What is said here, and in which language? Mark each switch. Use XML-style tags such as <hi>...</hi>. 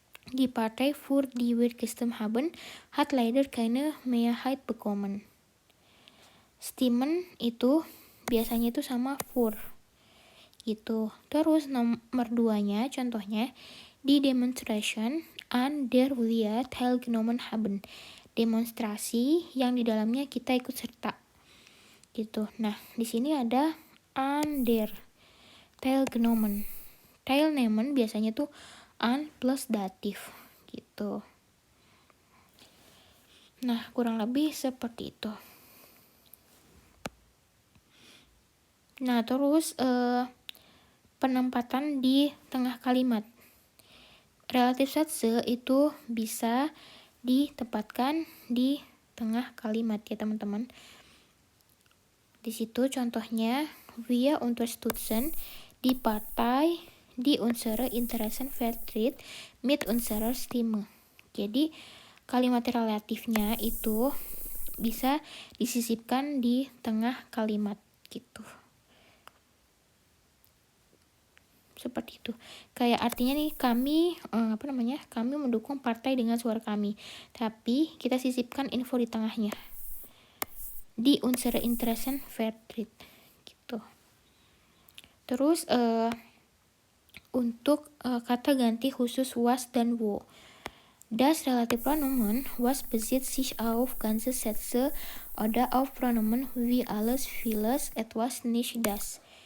<de>Die Partei für die Wirkstem haben hat leider keine Mehrheit bekommen.</de> <id>Stimmen itu biasanya itu sama für gitu.</id> <de>Terus nomor 2-nya contohnya die Demonstration an der wir teilgenommen haben.</de> <id>Demonstrasi yang di dalamnya kita ikut serta. Gitu. Nah, di sini ada an der teilgenommen. Teilnehmen biasanya tuh an plus datif gitu. Nah, kurang lebih seperti itu. Nah, terus penempatan di tengah kalimat. Relatif Sätze itu bisa ditempatkan di tengah kalimat ya teman-teman.</id> <de>Di situ contohnya wir unterstützen die Partei die unsere Interessen vertritt mit unserer Stimme.</de> <id>Jadi kalimat relatifnya itu bisa disisipkan di tengah kalimat gitu. Seperti itu. Kayak artinya nih kami kami mendukung partai dengan suara kami. Tapi kita sisipkan info di tengahnya. Die unsere Interessen vertritt gitu. Terus untuk kata ganti khusus was dan wo.</id> <de>Das Relativpronomen was bezieht sich auf ganze Sätze oder auf Pronomen wie alles, vieles, etwas, nicht das.</de>